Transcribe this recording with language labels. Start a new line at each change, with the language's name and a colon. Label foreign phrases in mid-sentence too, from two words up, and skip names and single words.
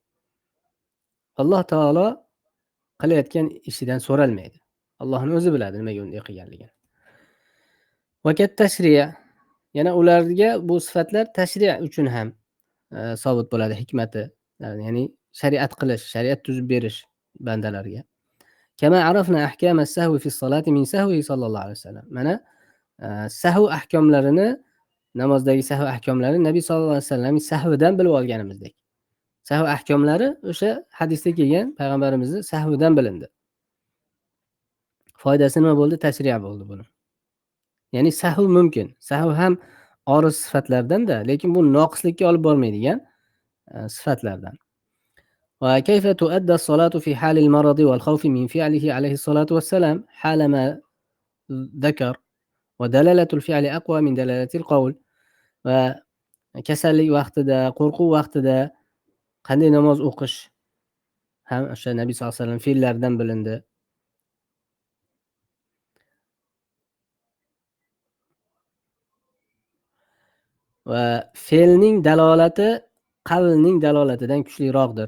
Uzbek: Alloh taolo qilayotgan ishidan so'ralmaydi. Allohning o'zi biladi nimaga unday qilganligini.
Arabic: وكالتشريع',
Uzbek: yana ularga bu sifatlar tashri' uchun ham sobit bo'ladi hikmati. Ya'ni shariat qilish, shariat tuzib berish bandalarga.
Arabic: كما عرفنا أحكام السهو في الصلاة من سهوه صلى الله عليه وسلم.
Uzbek: Mana sahv ahkomlarini, namozdagi sahv ahkomlarini Nabiy sallallohu alayhi vasallamning sahvidan bilib olganimizdek. Sahv ahkomlari o'sha hadisda kelgan payg'ambarimizning sahvidan bilindi. Foydasi nima bo'ldi? Tashri' bo'ldi buni. Ya'ni sahv mumkin. Sahv ham oriz sifatlardan-da, lekin bu noqislikka olib bormaydigan sifatlardan.
Arabic: وكيف تؤدى الصلاة في حال المرض والخوف من فعله عليه الصلاة والسلام حال ما ذكر ودلالة الفعل أقوى من دلالة القول.
Uzbek: Va kasallik vaqtida, qo'rquv vaqtida qanday namoz o'qish ham o'sha Nabiy sollallohu alayhi vasallam fe'llaridan bilindi. Va fe'lning dalolati qavlning dalolatidan kuchliroqdir.